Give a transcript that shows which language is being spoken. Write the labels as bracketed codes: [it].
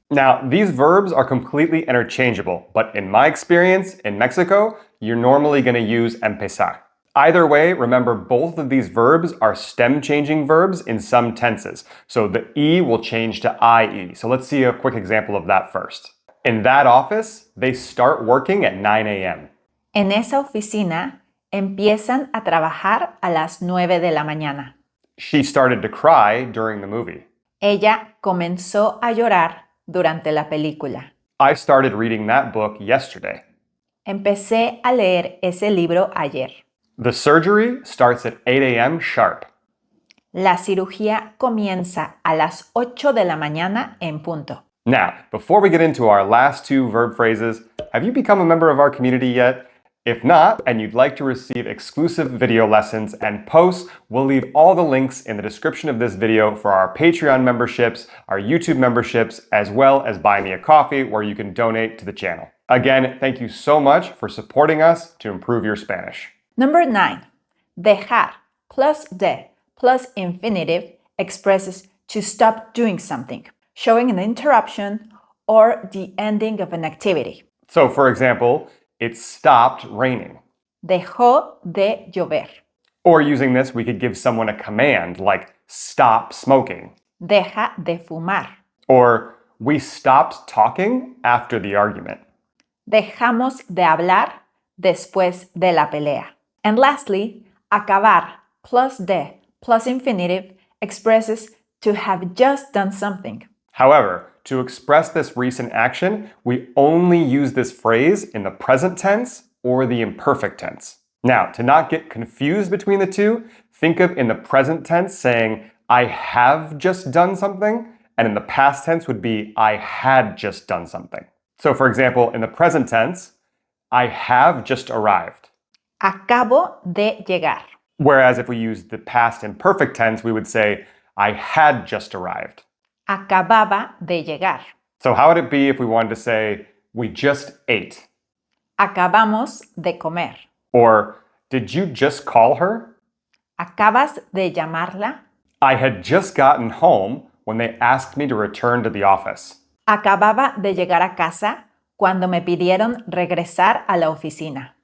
[en] Now, these verbs are completely interchangeable, but in my experience in Mexico, you're normally going to use empezar. Either way, remember both of these verbs are stem-changing verbs in some tenses. So the E will change to IE. So let's see a quick example of that first. In that office, they start working at 9 a.m. [es] En esa oficina empiezan a trabajar a las 9 de la mañana. [en] She started to cry during the movie. [es] Ella comenzó a llorar durante la película. [en] I started reading that book yesterday. [es] Empecé a leer ese libro ayer. [en] The surgery starts at 8 a.m. sharp. [es] La cirugía comienza a las 8 de la mañana en punto. [en] Now, before we get into our last 2 verb phrases, have you become a member of our community yet? If not, and you'd like to receive exclusive video lessons and posts, we'll leave all the links in the description of this video for our Patreon memberships, our YouTube memberships, as well as Buy Me a Coffee, where you can donate to the channel. Again, thank you so much for supporting us to improve your Spanish. Number 9. Dejar plus de plus infinitive expresses to stop doing something, showing an interruption or the ending of an activity. So, for example, it stopped raining. [es] Dejó de llover. [en] Or using this, we could give someone a command like stop smoking. [es] Deja de fumar. [en] Or we stopped talking after the argument. [es] Dejamos de hablar después de la pelea. [en] And lastly, acabar plus de plus infinitive expresses to have just done something. However, to express this recent action, we only use this phrase in the present tense or the imperfect tense. Now, to not get confused between the two, think of in the present tense saying, I have just done something, and in the past tense would be, I had just done something. So for example, in the present tense, I have just arrived. [es] Acabo de llegar. [en] Whereas if we use the past imperfect tense, we would say, I had just arrived. [es] Acababa de llegar. [en] So how would it be if we wanted to say, we just ate? [es] Acabamos de comer. [en] Or, did you just call her? [es] ¿Acabas de llamarla? [en] I had just gotten home when they asked me to return to the office. [es] Acababa de llegar a casa cuando me pidieron regresar a la oficina.